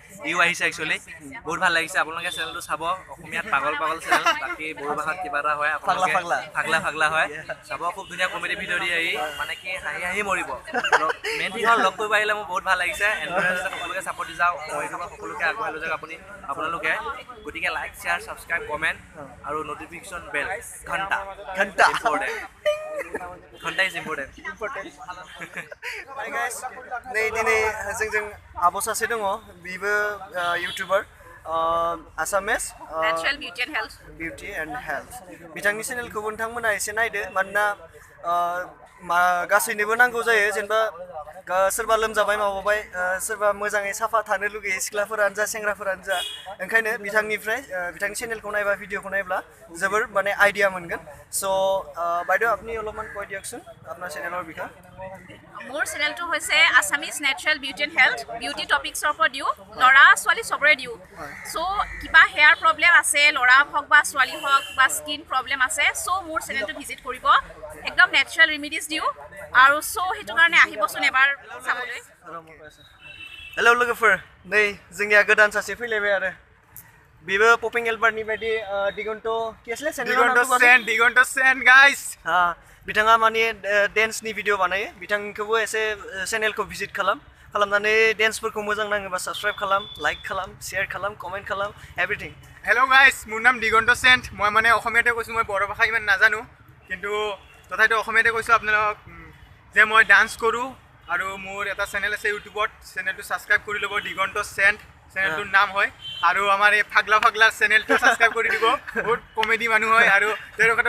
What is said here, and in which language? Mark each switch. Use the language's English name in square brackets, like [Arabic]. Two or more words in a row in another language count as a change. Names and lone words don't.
[Assamese] ইও আহিছে একচুৱেলি বহুত ভাল লাগিছে আপোনালোকে চেনেলটো চাব অসমীয়াত পাগল পাগল চেনেল বাকী বড়ো ভাষাত কিবা এটা হয় আপোনালোকে ফাগলা ফাগলা হয় চাব খুব ধুনীয়া [English] comedy video' [Assamese] দি আহি মানে কি হাঁহি হাঁহি মৰিব [English] main thing [Assamese] হ'ল লগ কৰিব আহিলে মোৰ বহুত ভাল লাগিছে এনেদৰে সকলোকে ছাপৰ্ট দি যাওঁ মই সকলোকে আগবঢ়াই লৈ যাওক আপোনালোকে গতিকে [English] like share subscribe comment [Assamese] আৰু [English] notification bell [Assamese] ঘণ্টা घन्टा [English] is important [Bodo] नै दिनै जोंजों आब' सासे दङ बिबो इउटुबार आसामिस बिउटि एन्ड हेल्थ बिथांनि चेनेलखौबो नोंथांमोना एसे नायदो मानोना गासैनोबो नांगौ जायो जेनेबा सोरबा लोमजाबाय माबाबाय सोरबा मोजाङै साफा थानो लुगैयो सिख्लाफोरानो जा सेंग्राफोरानो जा ओंखायनो बिथांनिफ्राय बिथांनि चेनेलखौ नायबा भिडिअखौ नायब्ला जोबोर माने आइडिया मोनगोन स' [Assamese] বাইদেউ আপুনি অলপমান কৈ দিয়কচোন আপোনাৰ চেনেলৰ বিষয়ে [Bodo] মোৰ চেনেলটো হৈছে আছামিজ নেচাৰেল বিউটি এণ্ড হেল্থ বিউটি টপিকছৰ ওপৰত দিওঁ ল'ৰা ছোৱালী চবৰে দিওঁ চ' কিবা [English] hair problem [Bodo] আছে ল'ৰা হওক বা ছোৱালী হওক বা [English] skin problem [Bodo] আছে চ' মোৰ চেনেলটো ভিজিট কৰিব একদম [English] natural remedies [Bodo] দিওঁ আৰু চ' সেইটো কাৰণে আহিবচোন এবাৰ চাবলৈ हेलौ लोगोफोर नै जोंनिया गोदान सासे फैलायबाय आरो बेबो पपिं एलबार्टनि बायदि दिगन्त केसले दिगन्त सेन गाइस बिथाङा माने डेन्सनि भिडिअ बानायो बिथांखौबो एसे चेनेलखौ भिजिट खालामनानै डेन्सफोरखौ मोजां नाङोबा साबस्क्राइब खालाम लाइक खालाम शेयार खालाम कमेन्ट खालाम एभ्रिथिं [English] hello guys [Assamese] মোৰ নাম দিগন্ত সেন মই মানে অসমীয়াতে কৈছোঁ মই বড়ো ভাষা ইমান নাজানো কিন্তু তথাপিতো অসমীয়াতে কৈছোঁ আপোনালোক যে মই ডান্স কৰোঁ আৰু মোৰ এটা চেনেল আছে ইউটিউবত চেনেলটো ছাবস্ক্ৰাইব কৰি ল'ব দিগন্ত সেন চেনেলটোৰ নাম হয় আৰু আমাৰ এই ফাগলা ফাগলা চেনেলটো ছাবস্ক্ৰাইব কৰি দিব বহুত কমেডি মানুহ হয় আৰু তেওঁলোকৰ